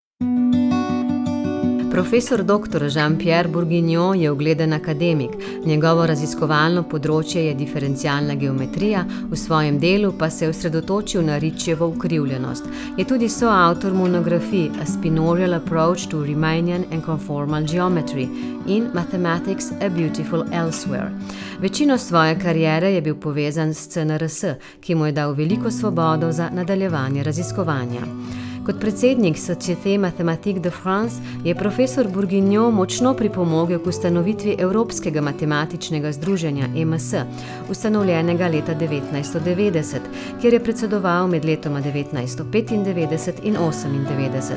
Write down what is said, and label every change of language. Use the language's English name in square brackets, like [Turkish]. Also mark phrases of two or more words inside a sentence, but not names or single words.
[Slovenian] Profesor dr. Jean-Pierre Bourguignon je ugleden akademik, njegovo raziskovalno področje je diferencialna geometrija, v svojem delu pa se je osredotočil na Ricciyevo ukrivljenost. Je tudi soavtor monografij A Spinorial Approach to Riemannian and Conformal Geometry in Mathematics A Beautiful Elsewhere. Večino svoje kariere je bil povezan s CNRS, ki mu je dal veliko svobodo za nadaljevanje raziskovanja. Kot predsednik Société Mathématique de France je profesor Bourguignon močno pripomogel k ustanovitvi Evropskega matematičnega združenja EMS, ustanovljenega leta 1990, kjer je predsedoval med letoma 1995 in 1998.